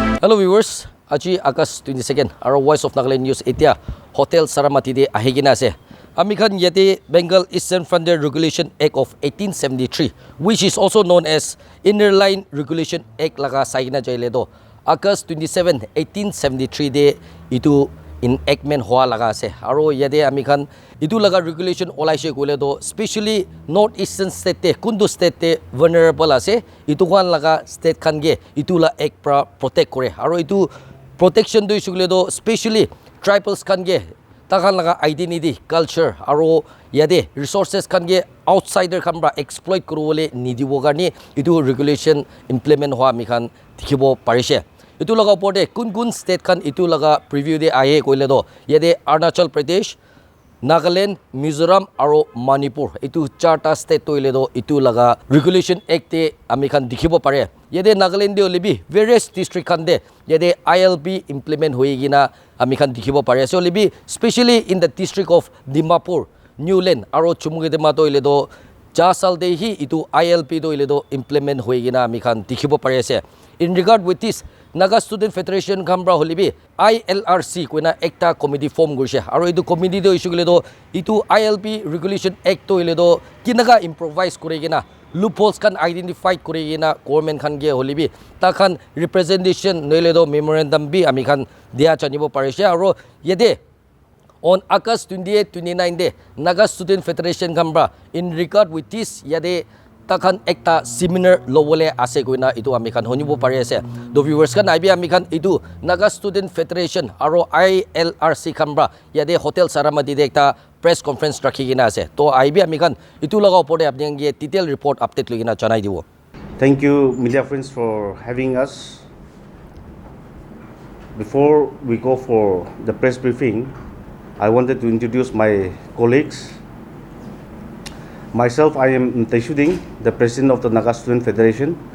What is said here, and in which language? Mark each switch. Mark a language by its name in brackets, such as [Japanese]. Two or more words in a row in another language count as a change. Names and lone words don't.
[English] Hello viewers, [Naga Pidgin] Aji August 22nd, our Voice of Nagaland News Etia Hotel Saramati de ahigina ase. Amikhan yete Bengal Eastern Frontier Regulation Act of 1873, [English] which is also known as Inner Line Regulation Act [Naga Pidgin] laga saigina jailedo. August 27, 1873 de itu enactment hoa laga ase. Aro yede amikhan itu laga regulation olaise kule do, especially North Eastern state te kundu state te vulnerable ase. Itu khan laga state khan ge itu la act pra protect kore. Aro itu protection do isukule do, especially tribals khan ge takhan laga identity, culture, aro yade resources khan ge outsider khan bra exploit kurole nidibo garni itu [English] regulation implement [Naga Pidgin] hoa amikhan dikhibo parise. Itu laga opor kun state khan itu laga preview de ahe koile do yede Arunachal Pradesh, Nagaland, Mizoram aro Manipur itu charta state toile do itu laga [English] regulation act [Naga Pidgin] te amikhan dikhibo pare. Yede Nagaland de olibi [English] various district [Naga Pidgin] khan de yede ILP implement hoigina amikhan dikhibo pare. So libi [English] especially in the district of [Naga Pidgin] Dimapur, Newland aro Chumugedema toile do Jasal de hi itu ILP toile do implement hoigina amikhan dikhibo pare ase. [English] In regard with this, [Naga Pidgin] Naga Student Federation Kambra holibi ILRC kuina ekta [English] committee form [Naga Pidgin] gurise aro itu committee do issue gule do itu [English] ILP regulation act [Naga Pidgin] to ile do kinaga improvise kuregina loopholes kan identify kuregina government khan ge holibi ta khan representation noile do memorandum bi ami khan dia chanibo parise aro yede [English] on August [Naga Pidgin] 28 29 de Naga Student Federation Kambra [English] in regard with this [Naga Pidgin] yede takhan ekta seminar lowole ase koina itu amikhan honibo pare ase. Do viewers kan aibi amikhan itu Naga Student Federation aro ILRC kambra yade Hotel Saramati de ekta [English] press conference [Naga Pidgin] rakhigina ase. To aibi amikhan itu laga opore apni ge [English] detail report update [Naga Pidgin] logina janai dibo. [English] Thank you media friends for having us. Before we go for the press briefing, I wanted to introduce my colleagues. Myself, I am Taishuding, the President of the Naga Student Federation.